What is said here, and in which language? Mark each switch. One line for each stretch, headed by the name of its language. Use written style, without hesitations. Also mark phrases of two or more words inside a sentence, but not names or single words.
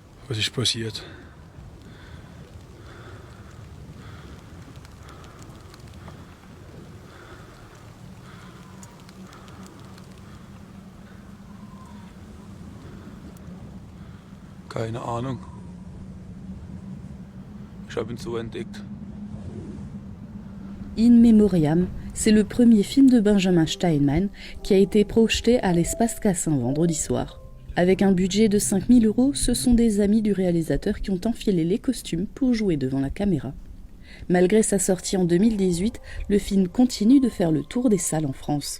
German: Was ist passiert? Keine Ahnung. Ich habe ihn so entdeckt.
French: In Memoriam, c'est le premier film de Benjamin Steinman qui a été projeté à l'Espace Cassin vendredi soir. Avec un budget de 5 000 €, ce sont des amis du réalisateur qui ont enfilé les costumes pour jouer devant la caméra. Malgré sa sortie en 2018, le film continue de faire le tour des salles en France.